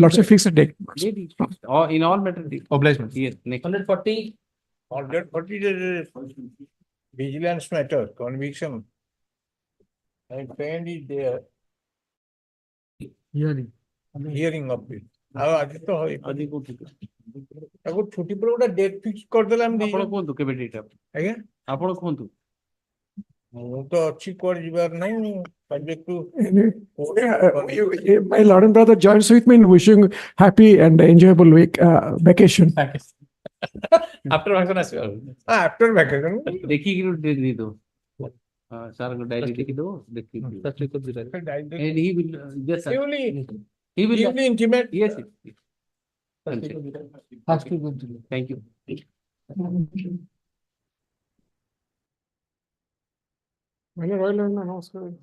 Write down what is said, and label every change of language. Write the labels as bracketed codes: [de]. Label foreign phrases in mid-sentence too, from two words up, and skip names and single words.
[en] Lordship, fix a date. Date is fixed. Or in all matters. Obligement. Yes, next. 140. Order, what is the vigilance matter, conviction? And pen is there, hearing of it. [or] ଆଉ ଆଜି ତ ଆଜି କୋଉଠି ତାକୁ ଛୁଟି ପରେ ଗୋଟେ ଡେଟ୍ ଫିକ୍ସ କରିଦେଲେ ଆମେ ଆପଣ କୁହନ୍ତୁ କେବେ ଡେଟ୍ ଆଜ୍ଞା ଆପଣ କୁହନ୍ତୁ ମୁଁ ତ ଅଛି କୁଆଡେ ଯିବାର ନାହିଁ [en] subject to My lord and brother joins with me in wishing happy and enjoyable vacation. After vacation ଆସିବ after vacation [or] ଦେଖିକି ଡେଟ୍ ଦେଇଦବ ସାର୍ ଡାଇରୀ ଦେଖିଦବ ଦେଖିକି [en] and he will just he will intimate. Yes. Thank you. Well, Royal namaskar.